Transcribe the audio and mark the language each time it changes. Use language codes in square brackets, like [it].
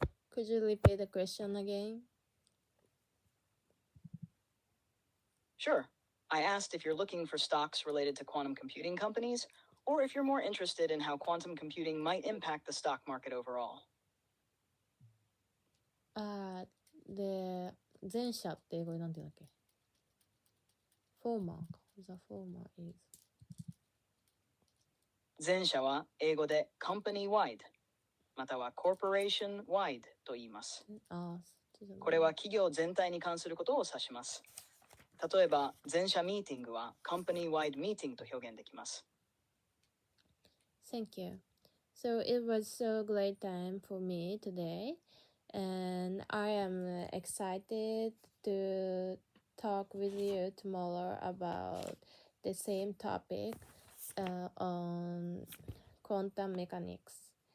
[en] Could you repeat the question again? Sure. I asked if you're looking for stocks related to quantum computing companies, or if you're more interested in how quantum computing might impact the stock market overall. [ja] で、前者って英語でなんて言うんだっけ？フォーマーか。 [en] The former is [ja] 前者は英語で company-wide、または corporation-wide と言います。これは企業全体に関することを指します。例えば、全社ミーティングは company-wide meeting と表現できます。 [en] Thank you. So it was so great time for me today, and I am excited to talk with you tomorrow about the same topic on quantum mechanics.